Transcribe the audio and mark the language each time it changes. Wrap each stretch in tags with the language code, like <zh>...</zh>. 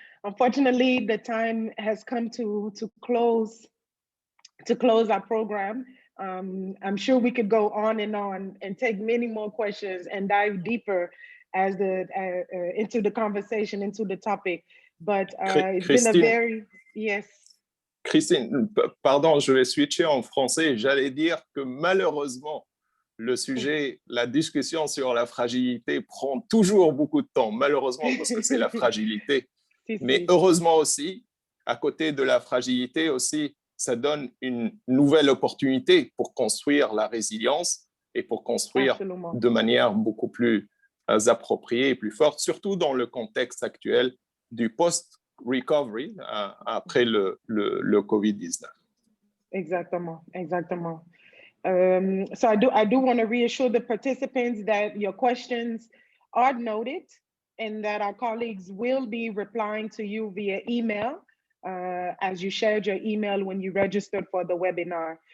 <en>Unfortunately, the time has come to close our program. I'm sure we could go on and take many more questions and dive deeper as into the conversation, into the topic. But it's been a very, yes.</en> <fr>Christine, pardon, je vais switcher en français. J'allais dire que malheureusement, le sujet, la discussion sur la fragilité prend toujours beaucoup de temps, malheureusement, parce que c'est la fragilité. Mais heureusement aussi, à côté de la fragilité aussi, ça donne une nouvelle opportunité pour construire la résilience et pour construire Absolument. De manière beaucoup plus appropriée et plus forte, surtout dans le contexte actuel du post-recovery après le COVID-19. Exactement, exactement.</fr> <en>So I do want to reassure the participants that your questions are noted and that our colleagues will be replying to you via email as you shared your email when you registered for the webinar.</en>